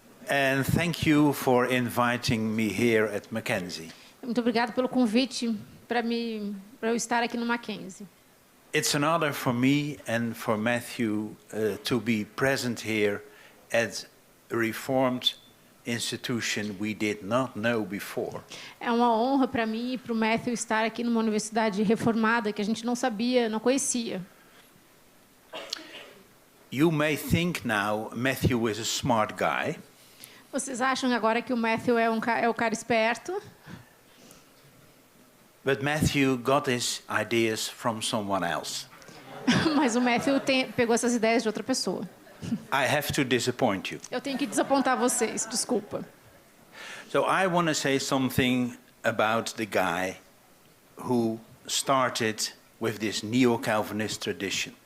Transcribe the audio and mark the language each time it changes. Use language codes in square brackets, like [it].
[en] And thank you for inviting me here at Mackenzie. [pt] Muito obrigado pelo convite para eu estar aqui no Mackenzie. [en] It's an honor for me and for Matthew to be present here at a reformed institution we did not know before. [pt] É uma honra para mim e para o Matthew estar aqui numa universidade reformada que a gente não sabia, não conhecia. [en] You may think now Matthew is a smart guy. [pt] Vocês acham agora que o Matthew é o cara esperto? [en] But Matthew got his ideas from someone else. [pt] Mas o Matthew pegou essas ideias de outra pessoa. [en] I have to disappoint you. [pt] Eu tenho que desapontar vocês, desculpa. [en] So I want to say something about the guy who started with this neo-Calvinist tradition.